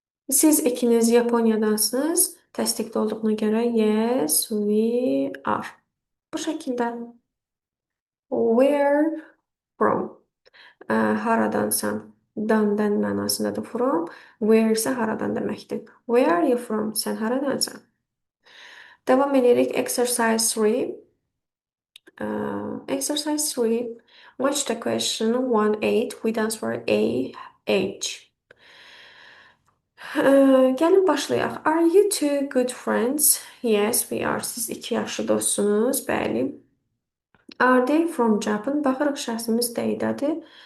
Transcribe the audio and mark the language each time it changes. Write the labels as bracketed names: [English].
[Azerbaijani] Siz ikiniz Yaponyadansınız. Təsdiqdə olduğuna görə [English] yes, we are. [Azerbaijani] Bu şəkildə [English] where from [Azerbaijani] haradansan dan mənasındadır from. Where isə haradan deməkdir. [English] Where are you from? [Azerbaijani] Sən haradansan? Davam edirik. [English] Exercise 3. Exercise 3. Watch the question 1-8 with answer A, H. [Azerbaijani] Gəlin başlayaq. [English] Are you two good friends? Yes, we are. [Azerbaijani] Siz iki yaxşı dostsunuz. Bəli. [English] Are they from Japan? [Azerbaijani] Baxırıq şəxsimiz dəydədir.